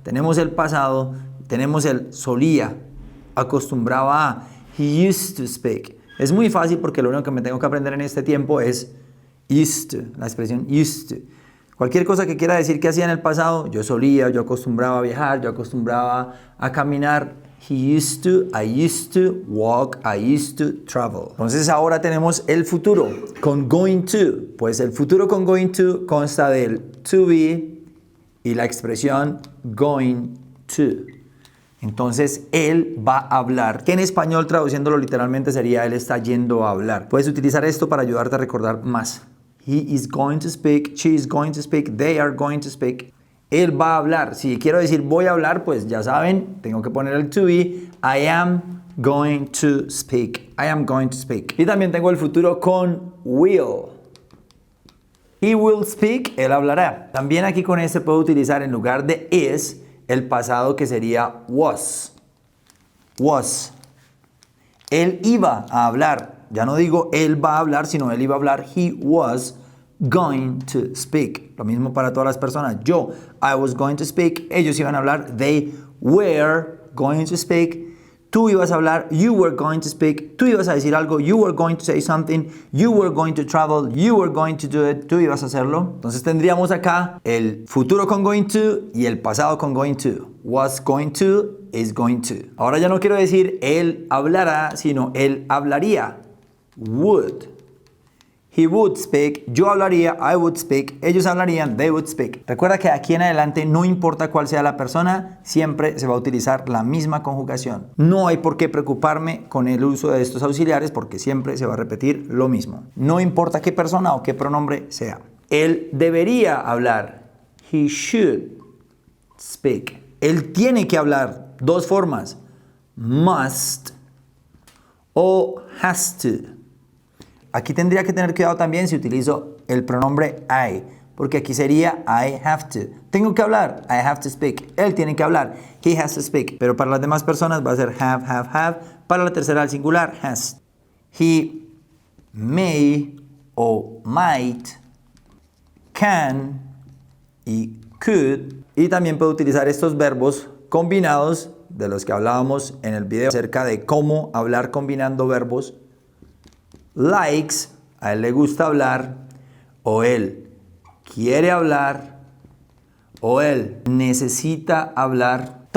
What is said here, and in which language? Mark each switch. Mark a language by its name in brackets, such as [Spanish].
[Spanish] Tenemos el pasado, tenemos el solía, acostumbraba a, [English] he used to speak. [Spanish] Es muy fácil porque lo único que me tengo que aprender en este tiempo es used to, la expresión used to. Cualquier cosa que quiera decir que hacía en el pasado, yo solía, yo acostumbraba a viajar, yo acostumbraba a caminar. [English] He used to, I used to walk, I used to travel. [Spanish] Entonces ahora tenemos el futuro con going to. Pues el futuro con going to consta del to be, y la expresión going to. Entonces, él va a hablar, que en español traduciéndolo literalmente sería él está yendo a hablar. Puedes utilizar esto para ayudarte a recordar más. [English] He is going to speak, she is going to speak, they are going to speak. [Spanish] Él va a hablar. Si quiero decir voy a hablar, pues ya saben, tengo que poner el to be. [English] I am going to speak. I am going to speak. [Spanish] Y también tengo el futuro con will. [English] He will speak, [Spanish] él hablará. También aquí con este puedo utilizar en lugar de is, el pasado que sería was. Was. Él iba a hablar. Ya no digo él va a hablar, sino él iba a hablar. [English] He was going to speak. [Spanish] Lo mismo para todas las personas. Yo, [English] I was going to speak. [Spanish] Ellos iban a hablar. [English] They were going to speak. [Spanish] Tú ibas a hablar. [English] You were going to speak. [Spanish] Tú ibas a decir algo. [English] You were going to say something. You were going to travel. You were going to do it. [Spanish] Tú ibas a hacerlo. Entonces tendríamos acá el futuro con going to y el pasado con going to. [English] Was going to is going to. [Spanish] Ahora ya no quiero decir él hablará, sino él hablaría. [English] Would. He would speak, [Spanish] yo hablaría, [English] I would speak, [Spanish] ellos hablarían, [English] they would speak. [Spanish] Recuerda que aquí en adelante no importa cuál sea la persona, siempre se va a utilizar la misma conjugación. No hay por qué preocuparme con el uso de estos auxiliares porque siempre se va a repetir lo mismo. No importa qué persona o qué pronombre sea. Él debería hablar. [English] He should speak. [Spanish] Él tiene que hablar. Dos formas. Must o has to. Aquí tendría que tener cuidado también si utilizo el pronombre I, porque aquí sería I have to. Tengo que hablar, [English] I have to speak. [Spanish] Él tiene que hablar, [English] he has to speak. [Spanish] Pero para las demás personas va a ser have. Para la tercera al singular, has. [English] He may o might, can y could. [Spanish] Y también puedo utilizar estos verbos combinados de los que hablábamos en el video acerca de cómo hablar combinando verbos. Likes, a él le gusta hablar, o él quiere hablar, o él necesita hablar.